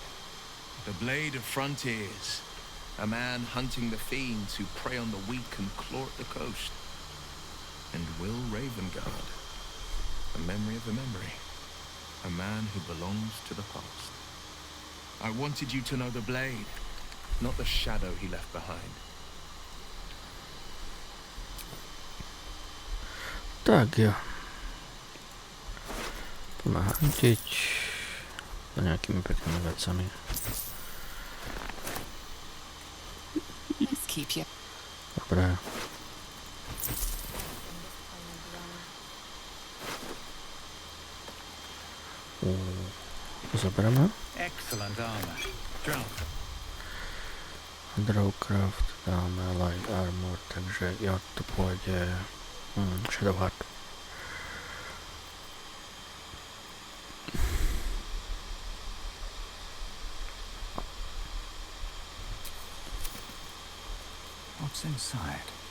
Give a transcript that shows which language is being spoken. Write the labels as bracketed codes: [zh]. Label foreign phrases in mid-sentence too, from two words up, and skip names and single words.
[en] The Blade of Frontiers, a man hunting the fiends who prey on the weak and claw at the coast. And Will Ravengard, a memory of a memory. A man who belongs to the past. I wanted you to know the Blade, not the shadow he left behind. [sk] Tak jo. Poďme hantiť za nejakými peknými vecami. Dobre. Zaberieme. [en] Excellent armor. [sk] Drawcraft dáme [en] light armor, [sk] takže jo, to pôjde Shadowheart. [en] What's inside?